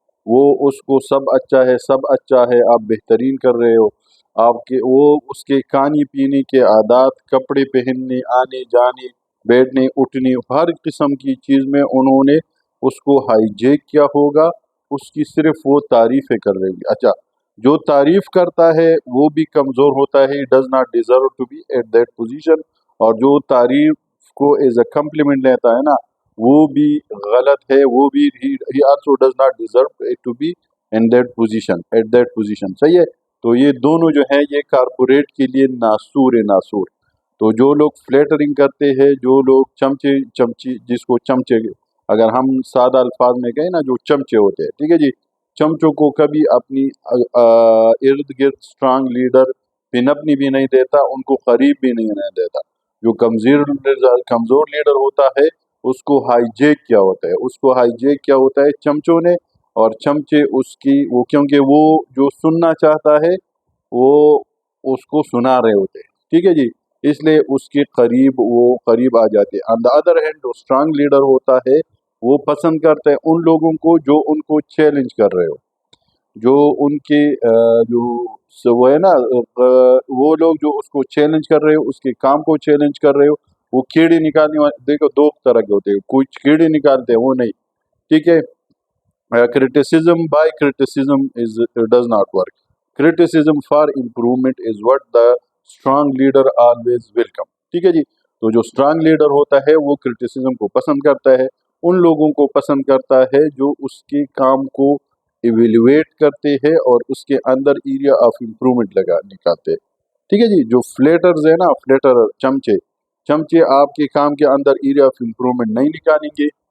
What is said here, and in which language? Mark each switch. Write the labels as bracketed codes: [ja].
[ur] وہ اس کو سب اچھا ہے، سب اچھا ہے، آپ بہترین کر رہے ہو، آپ کے وہ اس کے کھانے پینے کے عادات، کپڑے پہننے، آنے جانے، بیٹھنے اٹھنے، ہر قسم کی چیز میں انہوں نے اس کو ہائی جیک کیا ہوگا. اس کی صرف وہ تعریفیں کر رہے ہیں. اچھا، جو تعریف کرتا ہے وہ بھی کمزور ہوتا ہے. [en] Does not deserve to be at that position. [ur] اور جو تعریف کو ایز اے کمپلیمنٹ لیتا ہے نا وہ بھی غلط ہے. وہ بھی [en] he also does not deserve to be in that position at that position. [ur] صحیح ہے. تو یہ دونوں جو ہیں یہ کارپوریٹ کے لیے ناسور ہے، ناسور. تو جو لوگ فلیٹرنگ کرتے ہیں، جو لوگ چمچی جس کو چمچے، اگر ہم سادہ الفاظ میں کہیں نا، جو چمچے ہوتے ہیں، ٹھیک ہے جی، چمچوں کو کبھی اپنی ارد گرد اسٹرانگ لیڈر پنپنی بھی نہیں دیتا، ان کو قریب بھی نہیں دیتا. جو کمزور لیڈر ہوتا ہے اس کو ہائی جیک کیا ہوتا ہے، اس کو ہائی جیک کیا ہوتا ہے چمچوں نے، اور چمچے اس کی وہ کیونکہ وہ جو سننا چاہتا ہے وہ اس کو سنا رہے ہوتے ہیں. ٹھیک ہے جی. اس لیے اس کے قریب وہ قریب آ جاتے ہیں. [en] on the other hand [ur] جو اسٹرانگ لیڈر ہوتا ہے وہ پسند کرتا ہے ان لوگوں کو جو ان کو چیلنج کر رہے ہو، جو ان کے وہ ہے نا وہ لوگ جو اس کو چیلنج کر رہے ہو، اس کے کام کو چیلنج کر رہے ہو، وہ کیڑے نکالنے والے دیکھو دو طرح کے ہوتے ہیں، کچھ کیڑے نکالتے ہیں وہ نہیں، ٹھیک ہے. [en] Criticism by criticism does not work. Criticism for improvement is what the strong leader always welcome. [ur] ٹھیک ہے جی. تو جو اسٹرانگ لیڈر ہوتا ہے وہ کرٹیسزم کو پسند کرتا ہے، ان لوگوں کو پسند کرتا ہے جو اس کے کام کو ایویلویٹ کرتے ہیں اور اس کے اندر ایریا آف امپرومنٹ نکالتے ہیں. ٹھیک ہے جی. جو فلیٹرز ہیں نا، فلیٹر چمچے آپ کے کام کے اندر ایریا آف امپرومنٹ نہیں نکالیں گے.